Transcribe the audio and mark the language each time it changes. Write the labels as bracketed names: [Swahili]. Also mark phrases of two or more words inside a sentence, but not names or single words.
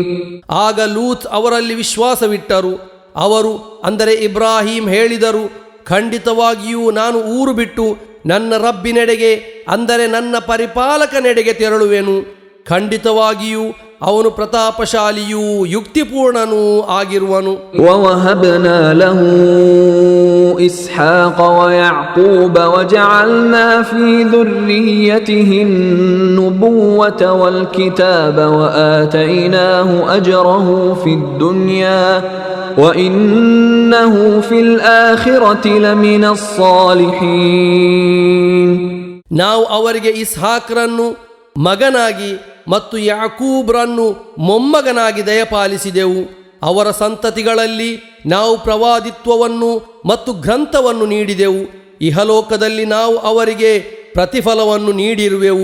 [Kannada] ಆಗ ಲೂತ್ ಅವರಲ್ಲಿ ವಿಶ್ವಾಸವಿಟ್ಟರು. ಅವರು ಅಂದರೆ ಇಬ್ರಾಹಿಂ ಹೇಳಿದರು, ಖಂಡಿತವಾಗಿಯೂ ನಾನು ಊರು ಬಿಟ್ಟು ನನ್ನ ರಬ್ಬಿನೆಡೆಗೆ ಅಂದರೆ ನನ್ನ ಪರಿಪಾಲಕನೆಡೆಗೆ ತೆರಳುವೆನು. ಖಂಡಿತವಾಗಿಯೂ ಅವನು ಪ್ರತಾಪಶಾಲಿಯೂ ಯುಕ್ತಿಪೂರ್ಣನೂ ಆಗಿರುವನು. [Arabic] ووهبنا له إسحاق ويعقوب وجعلنا في ذريته النبوة والكتاب وآتيناه أجره في الدنيا وإنه في الآخرة لمن الصالحين. [Kannada] ನಾವು ಅವರಿಗೆ ಇಸ್ಹಾಕ್ರನ್ನು ಮಗನಾಗಿ ಮತ್ತು ಯಾಕೂಬ್ರನ್ನು ಮೊಮ್ಮಗನಾಗಿ ದಯಪಾಲಿಸಿದೆವು. ಅವರ ಸಂತತಿಗಳಲ್ಲಿ ನಾವು ಪ್ರವಾದಿತ್ವವನ್ನು ಮತ್ತು ಗ್ರಂಥವನ್ನು ನೀಡಿದೆವು. ಇಹಲೋಕದಲ್ಲಿ ನಾವು ಅವರಿಗೆ ಪ್ರತಿಫಲವನ್ನು ನೀಡಿರುವೆವು.